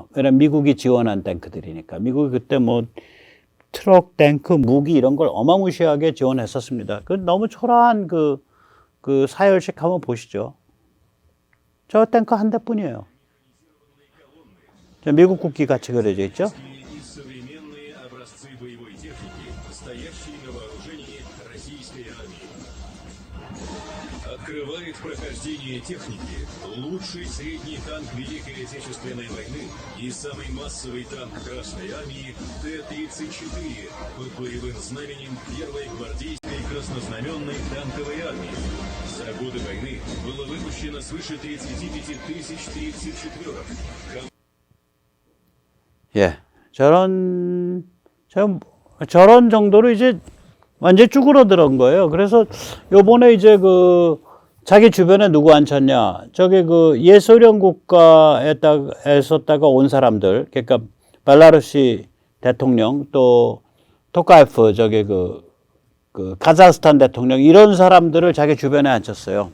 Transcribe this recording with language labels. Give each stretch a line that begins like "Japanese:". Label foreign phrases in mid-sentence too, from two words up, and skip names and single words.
Korean: 왜냐면 미국이 지원한 탱크들이니까. 미국이 그때 뭐 트럭, 탱크, 무기 이런 걸 어마무시하게 지원했었습니다. 그 너무 초라한 그 사열식 한번 보시죠. 저 탱크 한 대뿐이에요. 저 미국 국기 같이 그려져 있죠.
Russian: Открывает прохождение техники лучший средний танк Великой Отечественной войны и самый массовый танк Красной Армии Т-34 под боевым знаменем Первой гвардейской краснознаменной танковой армии. За годы войны было выпущено свыше 35 тысяч 34-ок.
Korean: 예, 저런 정도로 이제 완전 쭈그러들은 거예요. 그래서 요번에 이제 자기 주변에 누구 앉혔냐. 저게 옛 소련 국가에서다가 온 사람들, 그러니까 벨라루시 대통령, 또 토카예프, 저게 카자흐스탄 대통령, 이런 사람들을 자기 주변에 앉혔어요.